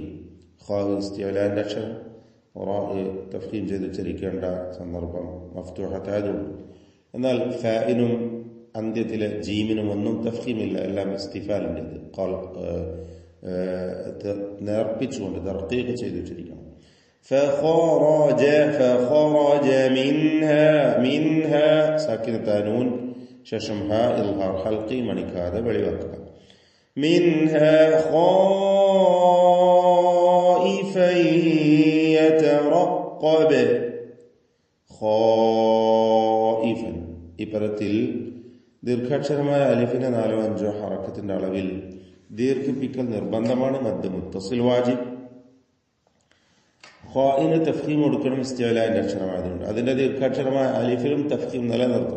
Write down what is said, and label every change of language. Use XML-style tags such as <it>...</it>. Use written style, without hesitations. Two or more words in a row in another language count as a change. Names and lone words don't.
<ml>ഖാ ഇസ്തിഅലാന്റെ അക്ഷരം, റാ തഫ്ഖീം ചെയ്ത് ഉച്ചരിക്കേണ്ട സന്ദർഭം മഫ്തൂഹത്തായതുകൊണ്ട്. എന്നാൽ ഫാഇനും അന്ത്യത്തിലെ ജീമിനും ഒന്നും തഫ്ഖീമില്ല, എല്ലാം ഇസ്തിഫാലിൻ്റെത്. നേർപ്പിച്ചുകൊണ്ട് തർഖീഖ് ചെയ്ത് ഉച്ചരിക്കണം.</ml> <ar>فخرج فخرج منها ساكنة نون ششم ها إظهار حلقي</ar> <ml>മണിക്കാതെ വെളിവാക്കുക.</ml> <ar>منها خائفا يترقب.</ar> <ml>خائفا ഈ പദത്തിൽ ദീർഘാക്ഷരമായ അലിഫിന്റെ 4-5 ഹറക്കത്തിന്റെ അളവിൽ ദീർഘിപ്പിക്കൽ നിർബന്ധമാണ്. മദ് മുത്തസിൽ വാജിബ്. ഖാഇന് തഫ്ഖീം കൊടുക്കണം ഇസ്തിഅലാന്റെ അക്ഷരമായതുകൊണ്ട്. അതിന്റെ ദീർഘാക്ഷരമായ അലിഫിലും തഫ്ഖീം നിലനിർത്തണം.</ml>